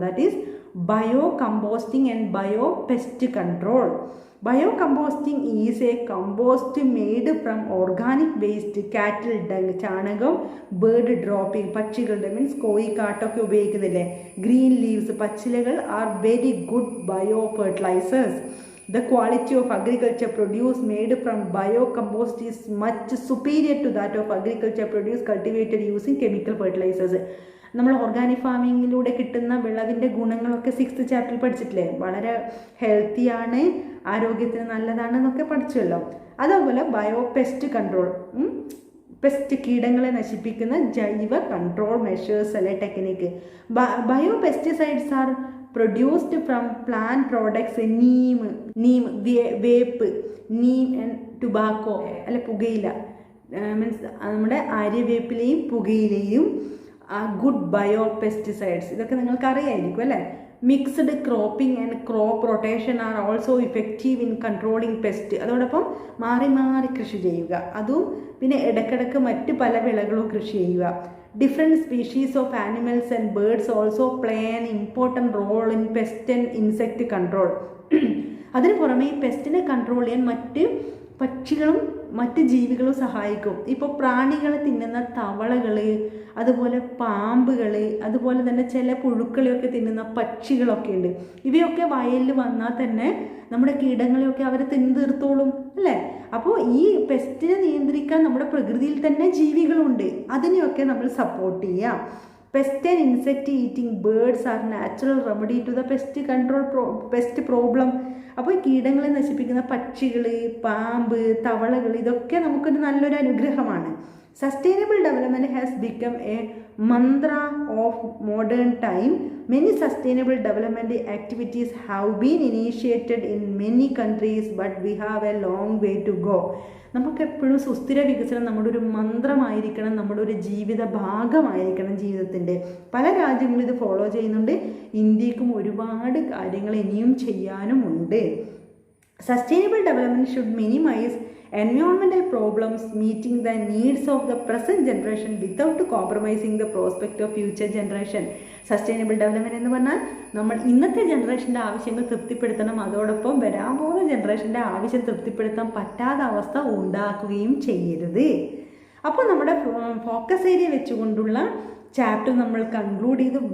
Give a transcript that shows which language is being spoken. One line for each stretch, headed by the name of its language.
English: That is bio composting and bio pest control. Bio composting is a compost made from organic waste, cattle dung, ചാണകം, bird dropping,
Malayalam: പക്ഷികളുടെ means കോഴിക്കാട്ടൊക്കെ ഉപയോഗിക്കുന്നില്ലേ,
English: Green leaves, പച്ചിലകൾ are very good bio fertilizers. The quality of agriculture produce made from biocompost is much superior to that of agriculture produce cultivated using chemical fertilizers.
Malayalam: നമ്മൾ organic ഫാമിങ്ങിലൂടെ കിട്ടുന്ന വിളവിൻ്റെ ഗുണങ്ങളൊക്കെ 6th ചാപ്റ്ററിൽ പഠിച്ചിട്ടില്ലേ? വളരെ ഹെൽത്തിയാണ്, ആരോഗ്യത്തിന് നല്ലതാണെന്നൊക്കെ പഠിച്ചല്ലോ. അതേപോലെ bio pest control, pest കീടങ്ങളെ നശിപ്പിക്കുന്ന ജൈവ കൺട്രോൾ മെഷേഴ്സ് അല്ലെ technique.
English: bio pesticides are produced from plant products, neem, വേപ്പ്, neem and tobacco അല്ലെ പുകയില,
Malayalam: മീൻസ് നമ്മുടെ ആര്യവേപ്പിലെയും പുകയിലയും
English: Good bio pesticides.
Malayalam: ഇതൊക്കെ നിങ്ങൾക്ക് അറിയായിരിക്കും അല്ലേ.
English: Mixed cropping and crop rotation are also effective in controlling pest.
Malayalam: അതോടൊപ്പം മാറി മാറി കൃഷി ചെയ്യുക, അതും പിന്നെ ഇടയ്ക്കിടയ്ക്ക് മറ്റ് പല വിളകളും കൃഷി ചെയ്യുക.
English: Different species of animals and birds also play an important role in pest and insect control.
Malayalam: അതിന് പുറമെ ഈ പെസ്റ്റിനെ കൺട്രോൾ ചെയ്യാൻ മറ്റ് പക്ഷികളും മറ്റ് ജീവികളും സഹായിക്കും. ഇപ്പോൾ പ്രാണികളെ തിന്നുന്ന തവളകൾ, അതുപോലെ പാമ്പുകൾ, അതുപോലെ തന്നെ ചില പുഴുക്കളെയൊക്കെ തിന്നുന്ന പക്ഷികളൊക്കെ ഉണ്ട്. ഇവയൊക്കെ വയലിൽ വന്നാൽ തന്നെ നമ്മുടെ കീടങ്ങളെയൊക്കെ അവർ തിന്നു തീർത്തോളും അല്ലേ. അപ്പോൾ ഈ പെസ്റ്റിനെ നിയന്ത്രിക്കാൻ നമ്മുടെ പ്രകൃതിയിൽ തന്നെ ജീവികളുണ്ട്, അതിനെയൊക്കെ നമ്മൾ സപ്പോർട്ട് ചെയ്യാം.
English: Pest and insect eating birds are natural remedy to the pest control pest problem.
Malayalam: അപ്പോൾ കീടങ്ങളെ നശിപ്പിക്കുന്ന പക്ഷികൾ, പാമ്പ്, തവളകൾ ഇതൊക്കെ നമുക്കൊരു നല്ലൊരു അനുഗ്രഹമാണ്.
English: Sustainable development has become a mantra of modern time. Many sustainable development activities have been initiated in many countries, but we have a long way to go.
Malayalam: നമുക്കെപ്പോഴും സുസ്ഥിര വികസനം നമ്മുടെ ഒരു മന്ത്രമായിരിക്കണം, നമ്മുടെ ഒരു ജീവിത ഭാഗമായിരിക്കണം ജീവിതത്തിൻ്റെ. പല രാജ്യങ്ങളും ഇത് ഫോളോ ചെയ്യുന്നുണ്ട്. ഇന്ത്യക്കും ഒരുപാട് കാര്യങ്ങൾ ഇനിയും ചെയ്യാനുമുണ്ട്.
English: Sustainable development should minimize environmental problems, meeting the needs of the present generation without compromising the prospect of future generation.
Malayalam: Sustainable development എന്ന് പറഞ്ഞാൽ നമ്മൾ ഇന്നത്തെ ജനറേഷൻ്റെ ആവശ്യങ്ങൾ തൃപ്തിപ്പെടുത്തണം, അതോടൊപ്പം വരാൻ പോകുന്ന ജനറേഷൻ്റെ ആവശ്യം തൃപ്തിപ്പെടുത്താൻ പറ്റാത്ത അവസ്ഥ ഉണ്ടാക്കുകയും ചെയ്യരുത്. അപ്പോൾ നമ്മുടെ ഫോക്കസ് ഏരിയ വെച്ചുകൊണ്ടുള്ള ചാപ്റ്റർ നമ്മൾ കൺക്ലൂഡ് ചെയ്തു.